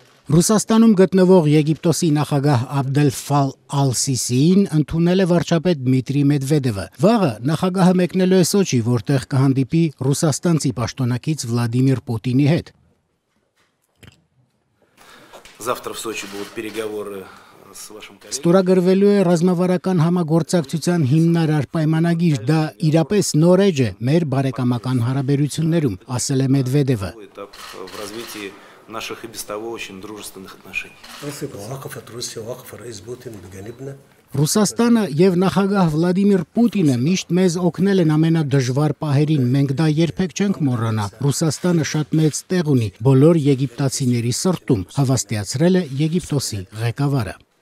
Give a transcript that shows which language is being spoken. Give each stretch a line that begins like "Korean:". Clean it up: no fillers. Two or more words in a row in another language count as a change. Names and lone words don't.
Armenian: Ռուսաստանում գտնվող Եգիպտոսի նախագահ Աբդել-Ֆալ Ալ-Սիսիին ընդունել է վարչապետ Դմիտրի Մեդվեդևը։ Վաղը նախագահը մեկնելու է Սոչի, որտեղ կհանդիպի ռուսաստանցի պաշտոնակից Վլադիմիր Պուտինի հետ։
Russian: Завтра в Сочи будут переговоры с вашим коллегой.
Armenian: Ստորագրվելու է ռազմավարական համագործակցության հիմնարար պայմանագիր, դա իրապես նոր էջ է մեր բարեկամական հարաբերություններում, ասել է Մեդվեդևը։
Russian: Этап в развитии наших и без того очень дружественных отношений.
Armenian: Ռուսաստանը եւ նախագահ Վլադիմիր Պուտինը միշտ մեզ օգնել են ամենադժվար պահերին, մենք դա երբեք չենք մոռանա։ Ռուսաստանը շատ մեծ տեղ ունի բոլոր եգիպտացիների սրտում, հավաստիացրել է Եգիպտոսի ղեկավարը։